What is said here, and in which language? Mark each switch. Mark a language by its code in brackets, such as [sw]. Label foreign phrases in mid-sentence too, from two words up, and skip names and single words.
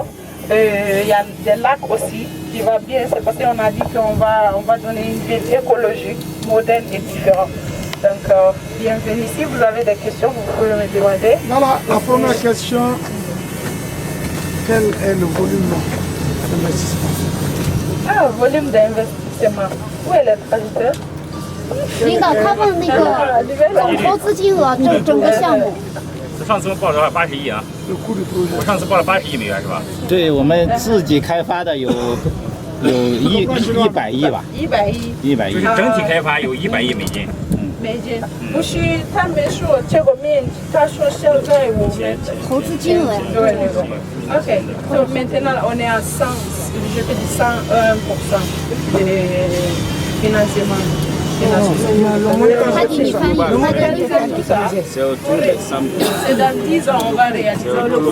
[fr] Il y a des lacs aussi qui va bien, c'est parce qu'on a dit qu'on va donner une ville écologique, moderne et différente. Donc, bienvenue. Si vous avez des questions, vous pouvez me demander. Voilà, la première question, quel est le volume d'investissement? Ah, volume d'investissement. Où est le traducteur? [zh] 领导，他问那个总投资金额，整个项目。上次我报了80亿啊，我上次报了80亿美元是吧？对我们自己开发的有100亿吧 100亿，100亿。就是整体开发有100亿美金。美金，不是他没说这个面积，他说现在我们投资金额呀。对对对。 [fr] OK， so maintenant on est à 100 je peux dire 101% des financements. C'est autour de 100 000. C'est dans 10 ans, on va réaliser le